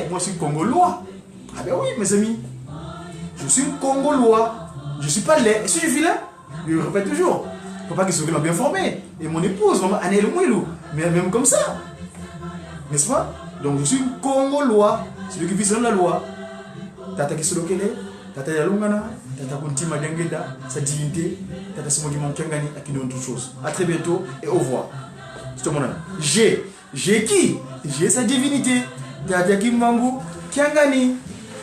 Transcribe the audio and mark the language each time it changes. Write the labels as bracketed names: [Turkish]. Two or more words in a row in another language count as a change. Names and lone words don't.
[French] Moi, je suis congolois. Ah ben oui, mes amis. Je suis congolois. Je ne suis pas laid. Est-ce que je suis là? Je le répète toujours. Papa Kisoloki m'a bien formé. Et mon épouse, maman Anel Mouilou. Mais même comme ça. N'est-ce pas? Donc je suis congolois. Celui qui vit selon la loi. Tata Kisoloki, Tata Yalungana, Tata Kuntima Dengeda, sa divinité, Tata Simogi Monkengani, à qui donne toutes choses. A très bientôt et au revoir. C'est mon ami. J'ai qui? J'ai sa divinité. Tata Kimbangu, Kiangani.